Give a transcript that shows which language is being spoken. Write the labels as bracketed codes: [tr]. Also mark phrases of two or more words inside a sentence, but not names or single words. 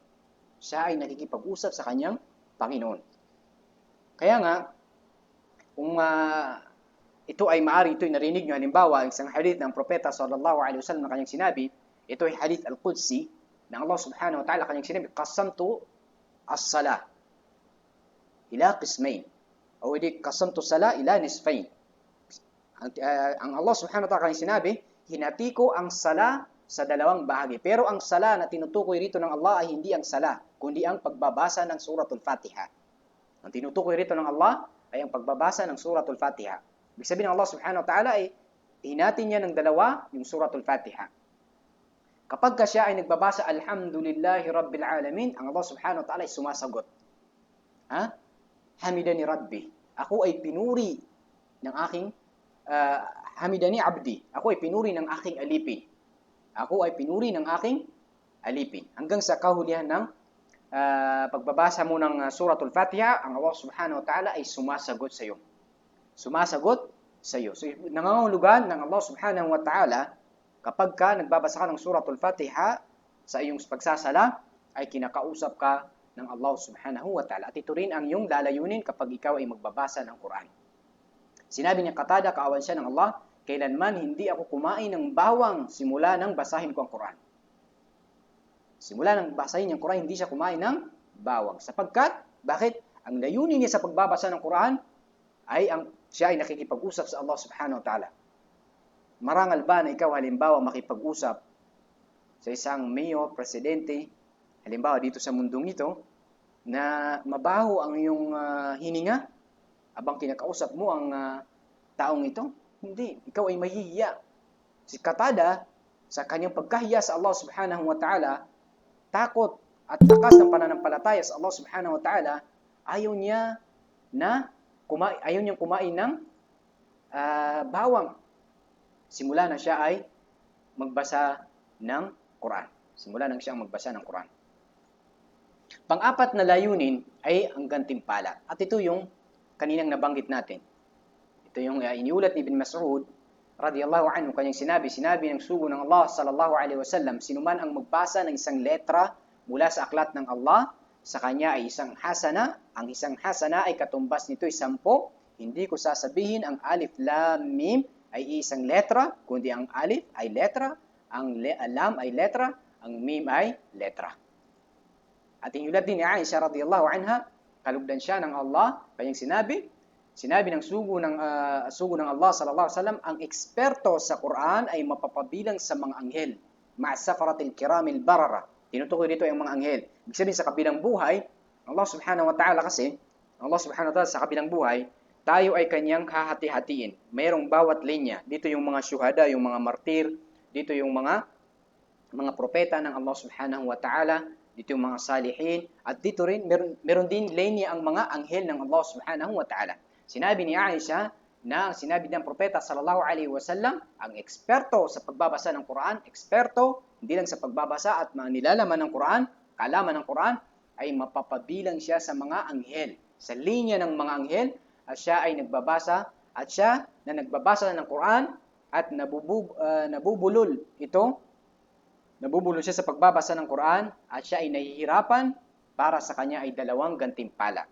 [tl] Siya ay nakikipag-usap sa kanyang Panginoon. Kaya nga, kung ito ay maari, ito ay narinig nyo, halimbawa, isang hadith ng propeta [ar] صلى الله عليه وسلم [tl] na kanyang sinabi, ito ay [ar] حديث القدسي, [tl] na Allah [ar] سبحانه وتعالى [tl] kanyang sinabi, [ar] قسمت الصلاة إلى قسمين, [tl] o hindi, [ar] قسمت الصلاة إلى نصفين. [tl] Ang Allah [ar] سبحانه وتعالى [tl] kanyang sinabi, hinati ko ang sala sa dalawang bahagi. Pero ang sala na tinutukoy rito ng Allah ay hindi ang sala, kundi ang pagbabasa ng suratul Fatiha. Ang tinutukoy rito ng Allah ay ang pagbabasa ng suratul Fatiha. Ibig sabihin ng Allah [ar] سبحانه وتعالى [tl] ay hinati niya ng dalawa yung suratul Fatiha. Kapag siya ay nagbabasa, [ar] الحمد لله رب العالمين, [tl] ang Allah [ar] سبحانه وتعالى [tl] ay sumasagot. [ar] حمدني ربي. [tl] Ako ay pinuri ng aking, [ar] حمدني عبدي. [tl] Ako ay pinuri ng aking alipin. Ako ay pinuri ng aking alipin. Hanggang sa kahulihan ng pagbabasa mo ng suratul Fatiha, ang Allah [ar] سبحانه وتعالى [tl] ay sumasagot sa iyo. Sumasagot sa iyo. So, nangangahulugan ng Allah [ar] سبحانه وتعالى, [tl] kapag ka nagbabasa ka ng suratul Fatiha sa iyong pagsasala, ay kinakausap ka ng Allah [ar] سبحانه وتعالى. [tl] At ito rin ang iyong lalayunin kapag ikaw ay magbabasa ng Quran. Sinabi niya Qatada, kaawan siya ng Allah, kailanman hindi ako kumain ng bawang simula nang basahin ko ang Quran. Simula nang basahin ang Quran, hindi siya kumain ng bawang. Sapagkat, bakit? Ang layunin niya sa pagbabasa ng Quran ay ang Siya ay nakikipag-usap sa Allah [ar] سبحانه وتعالى. [tl] Marangal ba na ikaw halimbawa makipag-usap sa isang mayor, presidente, halimbawa dito sa mundong ito, na mabaho ang iyong hininga abang kinakausap mo ang taong ito? Hindi. Ikaw ay mahihiya. Si Qatada, sa kanyang pagkahiya sa Allah [ar] سبحانه وتعالى, [tl] takot at lakas ng pananampalataya sa Allah [ar] سبحانه وتعالى, [tl] ayaw niyang kumain ng bawang. Simula na siya ay magbasa ng Quran. Simula na siyang magbasa ng Quran. Pang-apat na layunin ay ang gantimpala. At ito yung kaninang nabanggit natin. Ito yung iniulat ni Ibn Mas'ud [ar] رضي الله عنه, [tl] kanyang sinabi ng sugo ng Allah [ar] صلى الله عليه وسلم, [tl] sinuman ang magbasa ng isang letra mula sa aklat ng Allah, sa kanya ay isang hasana. Ang isang hasana ay katumbas nito ay 10. Hindi ko sasabihin ang [ar] ألف لام ميم [tl] ay isang letra, kundi ang alif ay letra, ang lam ay letra, ang mim ay letra. At iniulat din ni Aisha [ar] رضي الله عنها, [tl] kalugdan siya ng Allah, kanyang sinabi ng sugo ng Allah [ar] صلى الله عليه وسلم, [tl] ang eksperto sa Quran ay mapapabilang sa mga anghel, [ar] مع السفرة الكرام البررة. [tl] Tinutukoy dito ang mga anghel. Ibig sabihin sa kabilang buhay, Allah [ar] سبحانه وتعالى [tl] sa kabilang buhay, tayo ay kanyang hahati-hatiin. Mayroong bawat linya. Dito yung mga syuhada, yung mga martir, dito yung mga propeta ng Allah [ar] سبحانه وتعالى, [tl] dito yung mga salihin, at dito rin, meron din linya ang mga anghel ng Allah [ar] سبحانه وتعالى. [tl] Sinabi ni Aisha na sinabi ng propeta [ar] صلى الله عليه وسلم, [tl] ang eksperto sa pagbabasa ng Quran, hindi lang sa pagbabasa at mga nilalaman ng Quran, kaalaman ng Quran, ay mapapabilang siya sa mga anghel, sa linya ng mga anghel, at siya ay nagbabasa, at siya na nagbabasa ng Quran, at nabubulol siya sa pagbabasa ng Quran, at siya ay nahihirapan, para sa kanya ay 2 gantimpala.